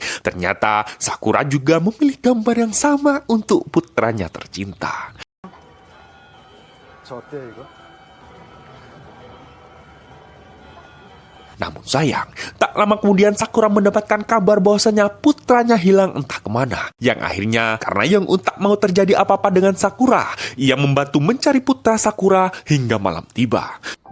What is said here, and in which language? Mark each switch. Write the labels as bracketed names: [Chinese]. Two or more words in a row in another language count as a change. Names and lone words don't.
[Indonesian] Ternyata Sakura juga memilih gambar yang sama untuk putranya tercinta. [Korean] 저 어때요 이거? [Indonesian] Namun sayang, tak lama kemudian Sakura mendapatkan kabar bahwasanya putranya hilang entah kemana. Yang akhirnya karena Young-un tak mau terjadi apa-apa dengan Sakura, ia membantu mencari putra Sakura hingga malam tiba.